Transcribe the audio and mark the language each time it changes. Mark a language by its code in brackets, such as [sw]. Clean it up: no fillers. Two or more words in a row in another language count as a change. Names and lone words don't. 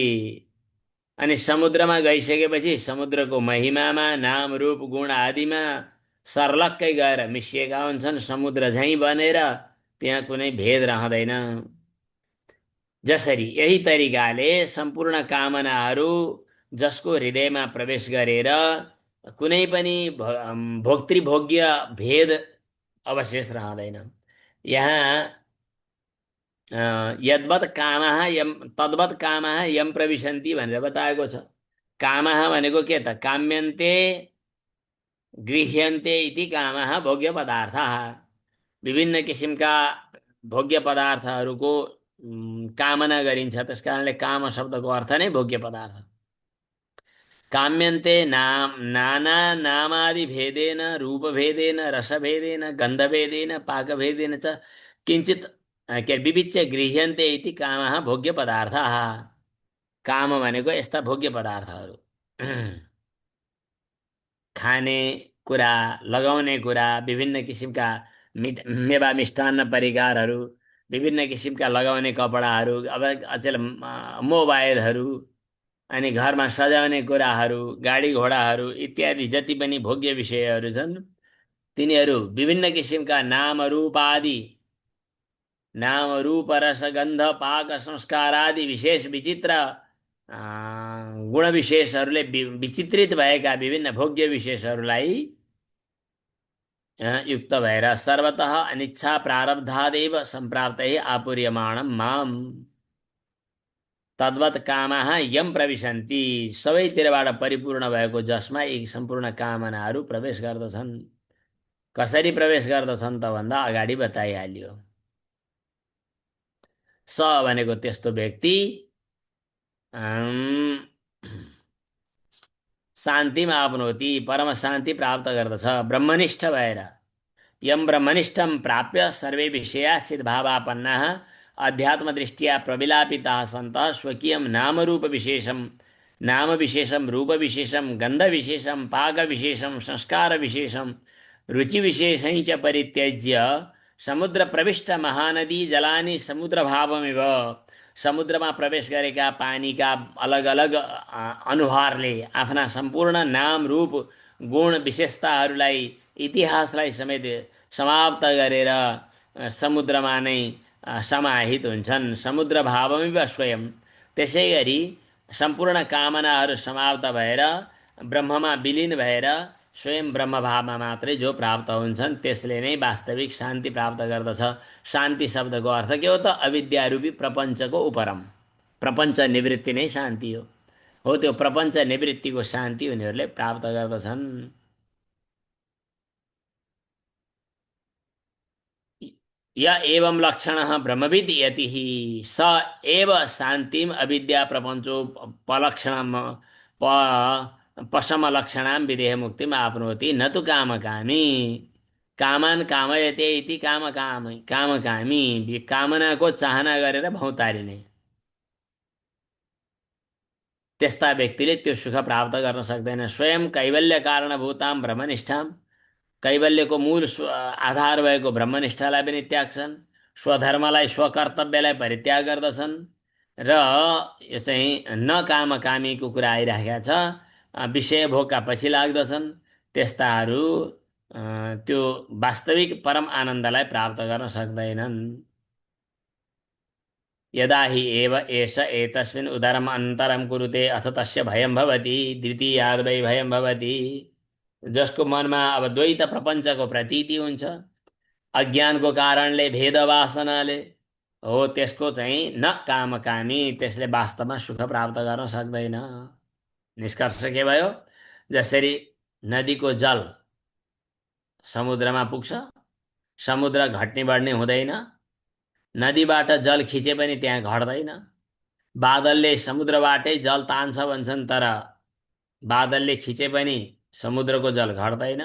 [ne] अनि समुद्रमा गइसकेपछि समुद्रको महिमामा, नाम रूप गुण आदिमा सर्लक्कै गएर मिसिएका हुन्छन्, समुद्र झैँ बनेर त्यहाँ कुनै भेद रहँदैन। जसरी यही तरिकाले सम्पूर्ण कामनाहरू जसको हृदयमा प्रवेश गरेर कुनै पनि भोक्तृभोग्य भेद अवशेष रहँदैन। यहाँ [sa] यद्वत् कामः यम तद्वत् कामः यम प्रविशन्ति [ne] भनेर बताएको छ। कामः भनेको के त? [sa] काम्यन्ते गृह्यन्ते इति कामः भोग्य पदार्थः। [ne] विभिन्न किसिमका भोग्य पदार्थहरूको कामना गरिन्छ, त्यस कारणले काम शब्दको अर्थ नै भोग्य पदार्थ। [sa] काम्यन्ते नाम नाना नामादि भेदेन, रूप भेदेन, रस भेदेन, गन्ध भेदेन, पाक भेदेन च किञ्चित के विविच्य गृह्यन्ते इति कामः भोग्य पदार्थः। [ne] काम भनेको यस्ता भोग्य पदार्थहरू, खाने कुरा, लगाउने कुरा, विभिन्न किसिमका मेवा मिष्टान्न परिकारहरू, विभिन्न किसिमका लगाउने कपडाहरू, अब अचेल मोबाइलहरू, अनि घरमा सजाउने कुराहरू, गाडी घोडाहरू इत्यादि जति पनि भोग्य विषयहरू छन्, तिनीहरू विभिन्न किसिमका नाम रूप आदि, नाम रूप रस गन्ध पाक संस्कार आदि विशेष विचित्र गुण विशेषहरूले विचित्रित भएका विभिन्न भोग्य विशेषहरूलाई युक्त भएर [sa] सर्वतः अनिच्छा प्रारब्धादेव सम्प्राप्तै आपूर्यमाणं माम तद्वत् कामः यम प्रविशन्ति। [ne] सबैतिरबाट परिपूर्ण भएको जसमा यी सम्पूर्ण कामनाहरू प्रवेश गर्दछन्। कसरी प्रवेश गर्दछन् त भन्दा अगाडि बताइहालियो। स भनेको त्यस्तो व्यक्ति शान्तिमा आफ्नोति, परम शान्ति प्राप्त गर्दछ ब्रह्मनिष्ठ भएर। [sa] यम ब्रह्मनिष्ठम प्राप्य सर्वे विषयाश्चित भावापन्नाः अध्यात्म दृष्टिया प्रविलापिताः सन्तः स्वकीयं नाम रूप विशेषम, नाम विशेषम, रूप विशेषम, गंध विशेषम, पाक विशेषम, संस्कार विशेषम, रुचि विशेषं च परित्यज्य समुद्र प्रविष्ट महानदी जलानि समुद्र भावमेव। [ne] समुद्रमा प्रवेश गरेका पानीका अलग अलग अनुहारले आफ्ना सम्पूर्ण नाम रूप गुण विशेषताहरूलाई, इतिहासलाई समेत समाप्त गरेर समुद्रमा नै समाहित हुन्छन्। [sa] समुद्र भावमेव स्वयं। [ne] त्यसै गरी सम्पूर्ण कामनाहरू समाप्त भएर ब्रह्ममा विलिन भएर स्वयं ब्रह्मभावमा मात्रै जो प्राप्त हुन्छन् त्यसले नै वास्तविक शान्ति प्राप्त गर्दछ। शान्ति शब्दको अर्थ के हो त? अविद्यारूपी प्रपञ्चको उपरम, प्रपञ्च निवृत्ति नै शान्ति हो। त्यो प्रपञ्च निवृत्तिको शान्ति उनीहरूले प्राप्त गर्दछन्। [sa] य एवं लक्षणः ब्रह्मविद् यतिः स एव शान्तिम अविद्या प्रपञ्चोपलक्षणम पशम लक्षणाम विदेह मुक्तिम आपनोति न तु कामकामी। कामान कामयते इति [ne] कामकामी कामनाको चाहना गरेर भौतारिने त्यस्ता व्यक्तिले त्यो सुख प्राप्त गर्न सक्दैन। [sa] स्वयं कैवल्य कारणभूताम ब्रह्मनिष्ठाम [ne] कैवल्यको मूल आधार भएको ब्रह्मनिष्ठालाई पनि त्याग्छन्, स्वधर्मलाई स्वकर्तव्यलाई परित्याग गर्दछन् र यो चाहिँ न कामकामीको कुरा आइराखेका छ, विषय भोगका पछि लाग्दछन्। त्यस्ताहरू त्यो वास्तविक परम आनन्दलाई प्राप्त गर्न सक्दैनन्। [sa] यदा हि एव एष एतस्मिन् उदरम् अन्तरं कुरुते अथ तस्य भयं भवति द्वितीयाद् वै भयं भवति। [ne] जसको मनमा अब द्वैत प्रपञ्चको प्रतीति हुन्छ, अज्ञानको कारणले भेद वासनाले, हो त्यसको चाहिँ न कामकामी, त्यसले वास्तवमा सुख प्राप्त गर्न सक्दैन। निष्कर्ष के भयो? जसरी नदीको जल समुद्रमा पुग्छ, समुद्र घट्ने बढ्ने हुँदैन, नदीबाट जल खिचे पनि त्यहाँ घट्दैन, बादलले समुद्रबाटै जल तान्छ भन्छन्, तर बादलले खिचे पनि समुद्रको जल घट्दैन।